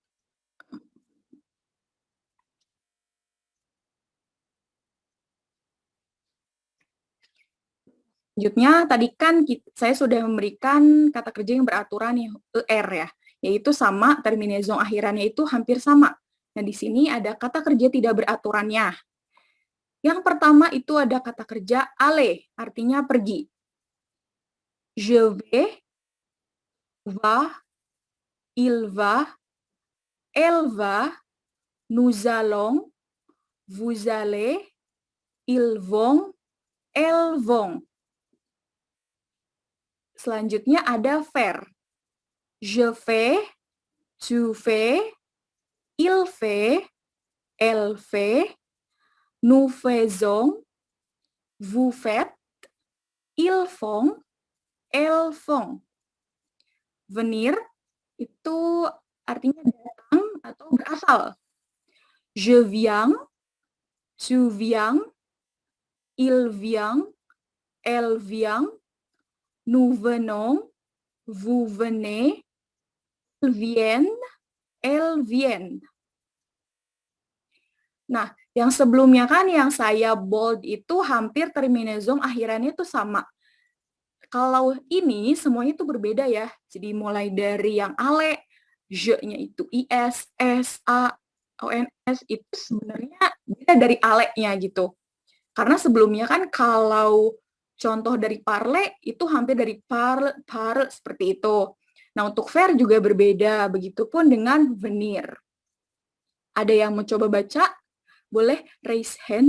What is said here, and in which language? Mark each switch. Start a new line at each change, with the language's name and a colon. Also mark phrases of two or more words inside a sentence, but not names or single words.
Indonesian: Selanjutnya, tadi kan saya sudah memberikan kata kerja yang beraturan yang ER ya, yaitu sama terminezong akhirannya itu hampir sama. Nah, di sini ada kata kerja tidak beraturannya. Yang pertama itu ada kata kerja aller, artinya pergi.
French: Je vais, va, il va, elle va, nous allons, vous allez, ils vont, elles vont.
Indonesian: Selanjutnya ada faire.
French: Je fais, tu fais, il fait, elle fait, nous faisons, vous faites, ils font, elles font.
Indonesian: Venir itu artinya datang atau berasal.
French: Je viens, tu viens, il vient, elle vient, nous venons, vous venez, ils viennent, elles viennent.
Indonesian: Nah, yang sebelumnya kan yang saya bold itu hampir terminezong akhirannya itu sama. Kalau ini semuanya itu berbeda ya. Jadi mulai dari yang ale, je-nya itu is, s, a, ons itu sebenarnya beda dari ale-nya gitu. Karena sebelumnya kan kalau contoh dari parle itu hampir dari parle seperti itu. Nah, untuk faire juga berbeda, begitupun dengan venir. Ada yang mau coba baca? Boleh
English: raise hand.